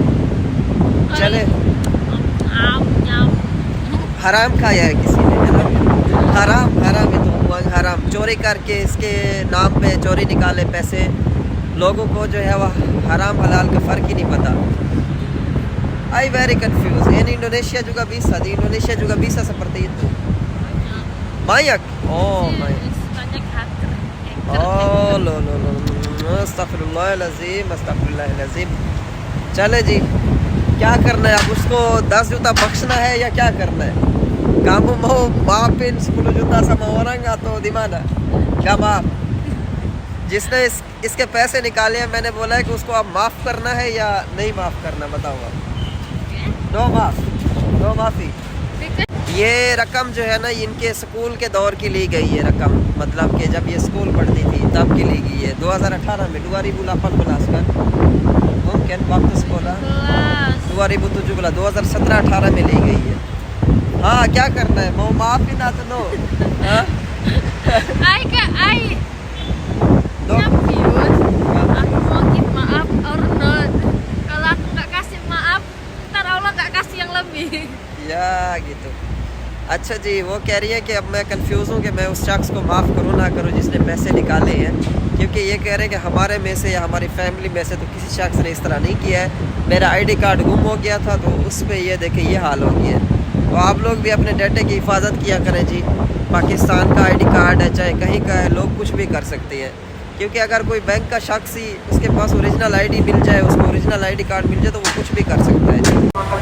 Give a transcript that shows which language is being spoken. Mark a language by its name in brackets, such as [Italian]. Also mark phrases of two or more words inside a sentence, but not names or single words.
[Urdu] چلے حرام کھایا ہے کسی نے، ہے نا، حرام ہے تو حرام چوری کر کے اس کے نام پہ چوری نکالے پیسے، لوگوں کو جو ہے وہ حرام حلال کا فرق ہی نہیں پتا. [English] I very confuse [Indonesian] इन Indonesia juga bisa, di Indonesia juga bisa seperti itu banyak, oh banyak, [Urdu] oh لو استغفراللہ العظیم. چلے جی کیا کرنا ہے اب، اس کو 10 juta بخشنا ہے یا کیا کرنا ہے? [Indonesian] Kamu mau maafin 10 juta sama orang atau di mana? [Urdu] کیا معاف، جس نے اس کے پیسے نکالے ہیں میں نے بولا ہے کہ اس کو اب معاف کرنا ہے یا نہیں معاف کرنا، بتاؤ آپ. نو معافی۔ یہ رقم جو ہے نا ان کے اسکول کے دور کی لی گئی ہے رقم، مطلب کہ جب یہ اسکول پڑھتی تھی تب کی لی گئی ہے 2018 میں 2018 [Indonesian] kan mungkin waktu sekolah [Urdu] 2017 2017-18 میں لی گئی ہے. ہاں کیا کرنا ہے, [Indonesian] mau maafin atau no? [English] I confused. [Indonesian] Aku mau give maaf [English] or not. [Indonesian] Kalau aku nggak kasih maaf, ntar Allah nggak kasih yang lebih. या gitu। [Urdu] اچھا جی، وہ کہہ رہی ہے کہ اب میں کنفیوز ہوں کہ میں اس شخص کو معاف کروں نہ کروں جس نے پیسے نکالے ہیں، کیونکہ یہ کہہ رہے ہیں کہ ہمارے میں سے یا ہماری فیملی میں سے تو کسی شخص نے اس طرح نہیں کیا ہے. میرا آئی ڈی کارڈ گم ہو گیا تھا تو اس پر یہ دیکھیں یہ حال ہو گیا ہے. تو آپ لوگ بھی اپنے ڈاٹے کی حفاظت کیا کریں جی۔ پاکستان کا آئی ڈی کارڈ ہے چاہے کہیں کا ہے، لوگ کچھ بھی کر سکتے ہیں، کیونکہ اگر کوئی بینک کا شخص ہی اس کے پاس اوریجنل آئی ڈی مل جائے، اس کو اوریجنل آئی ڈی کارڈ مل جائے تو وہ کچھ بھی کر سکتا ہے جی.